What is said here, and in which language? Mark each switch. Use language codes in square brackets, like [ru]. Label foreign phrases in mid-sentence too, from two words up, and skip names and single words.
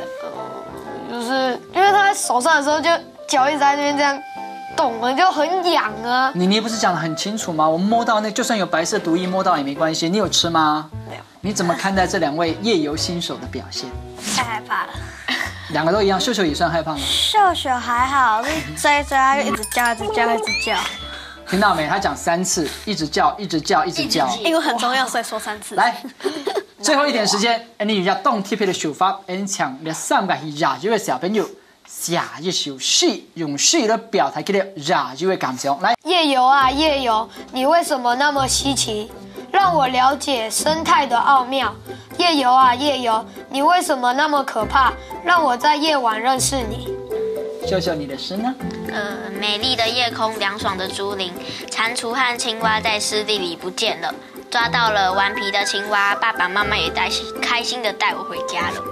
[zh] 就是因為他在手上的時候，就腳一直在那邊這樣動了，就很癢啊。你不是講得很清楚嗎？我摸到那就算有白色毒液，摸到也沒關係。你有吃嗎？沒有。你怎麼看待這2位夜遊新手的表現？太害怕了。 2個都一樣，秀秀也算害怕嗎？秀秀還好，追他就一直叫。聽到沒？他講3次，一直叫。因為很重要，所以說3次。來，最後一點時間，你要動貼的手法，搶你3個亞洲的小朋友寫一首詩，用詩的表達佢哋亞洲的感想。來，夜遊啊夜遊，你為什麼那麼稀奇？讓我了解生態的奧妙。夜遊啊夜遊，你為什麼那麼可怕？讓我在夜晚認識你。秀秀，你的詩呢？美麗的夜空，涼爽的竹林，蟾蜍和青蛙在濕地裡不見了，抓到了頑皮的青蛙，爸爸媽媽也開心的帶我回家了。